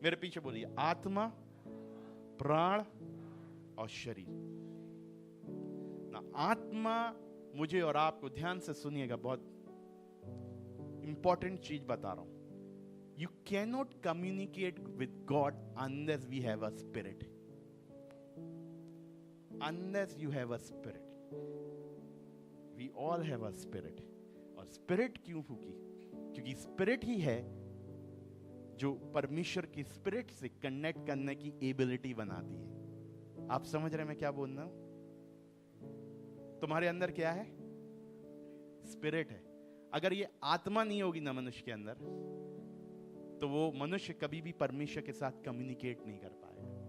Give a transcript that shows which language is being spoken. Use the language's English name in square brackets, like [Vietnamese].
[Hindi] मेरे पीछे बोलिए, आत्मा, प्राण और शरीर ना। आत्मा, मुझे और आपको ध्यान से सुनिएगा, बहुत इंपॉर्टेंट चीज बता रहा हूं। [English] You can not communicate with God unless we have a spirit. Unless you have a spirit, we all have a spirit। [Hindi] और स्पिरिट क्यों फूकी? क्योंकि स्पिरिट ही है जो परमेश्वर की स्पिरिट से कनेक्ट करने की एबिलिटी बनाती है। आप समझ रहे हैं मैं क्या बोल रहा हूं? तुम्हारे अंदर क्या है? स्पिरिट है। अगर ये आत्मा नहीं होगी ना मनुष्य के अंदर, तो वो मनुष्य कभी भी परमेश्वर के साथ कम्युनिकेट नहीं कर पाएगा।